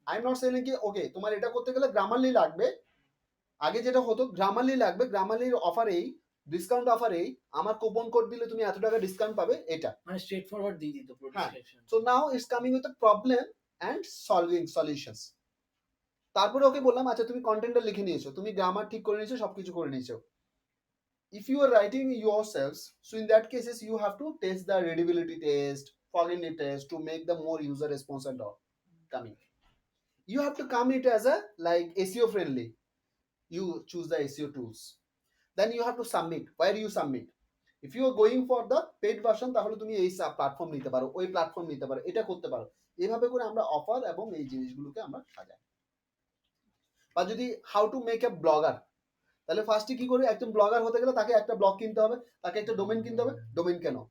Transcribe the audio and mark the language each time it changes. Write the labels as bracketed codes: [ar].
[en] I am not saying [bn] কি ওকে তোমার এটা করতে গেলে গ্রামারলি লাগবে। আগে যেটা হতো গ্রামারলি লাগবে, গ্রামারলির অফার এই, ডিসকাউন্ট অফার এই, আমার কুপন কোড দিলে তুমি এত টাকা ডিসকাউন্ট পাবে, এটা। মানে স্ট্রেট ফরওয়ার্ড দিয়ে দিত পুরো হ্যাঁ। Description. [en] So now it's coming with a problem and solving solutions. [bn] তারপরে ওকে বললাম আচ্ছা তুমি কন্টেন্টটা লিখে নিয়েছো, তুমি গ্রামার ঠিক করে নিয়েছো, সবকিছু করে নিয়েছো। [en] If you are writing yourselves, so in that cases you have to test the readability test, cognitive test to make the more user response and all coming. You have to come it as a like SEO friendly. You choose the SEO tools. Then you have to submit. Where you submit? If you are going for the paid version, [bn] তাহলে তুমি এই platform নিতে পারো, ওই platform নিতে পারো, এটা করতে পারো। এইভাবে করে আমরা অফার এবং এই জিনিসগুলোকে আমরা সাজাই। বা যদি [en] how to make a blogger, [bn] তাহলে ফার্স্টে কি করে একজন ব্লগার হতে গেলে তাকে একটা ব্লগ কিনতে হবে, তাকে একটা ডোমেন কিনতে হবে। ডোমেন কেন?